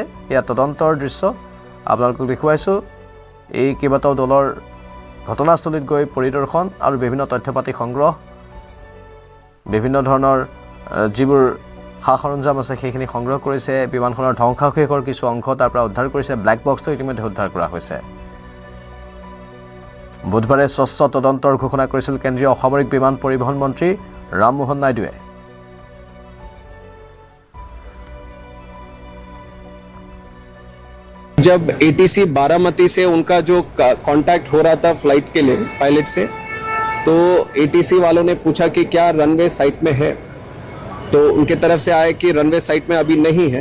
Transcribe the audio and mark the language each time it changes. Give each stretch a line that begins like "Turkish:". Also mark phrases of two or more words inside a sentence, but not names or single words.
Assamese: এয়া তদন্তৰ দৃশ্য আপোনালোকক দেখুৱাইছোঁ। এই কেইবাটাও দলৰ ঘটনাস্থলীত গৈ পৰিদৰ্শন আৰু বিভিন্ন তথ্য পাতি সংগ্ৰহ, বিভিন্ন ধৰণৰ যিবোৰ সা সৰঞ্জাম আছে সেইখিনি সংগ্ৰহ কৰিছে। বিমানখনৰ ধ্বংসাৱশেষৰ কিছু অংশ তাৰ পৰা উদ্ধাৰ কৰিছে। ব্লেক বক্সটো ইতিমধ্যে উদ্ধাৰ কৰা হৈছে। বুধবাৰে স্বচ্ছ তদন্তৰ ঘোষণা কৰিছিল কেন্দ্ৰীয় অসামৰিক বিমান পৰিবহণ মন্ত্ৰী ৰামমোহন নাইডুৱে।
Hindi: जब ATC बारामती से उनका जो कांटेक्ट हो रहा था फ्लाइट के लिए पायलट से, तो ATC वालों ने पूछा कि क्या
English: runway sight
Hindi: में है, तो उनके तरफ से आया कि
English: runway sight
Hindi: में अभी नहीं है।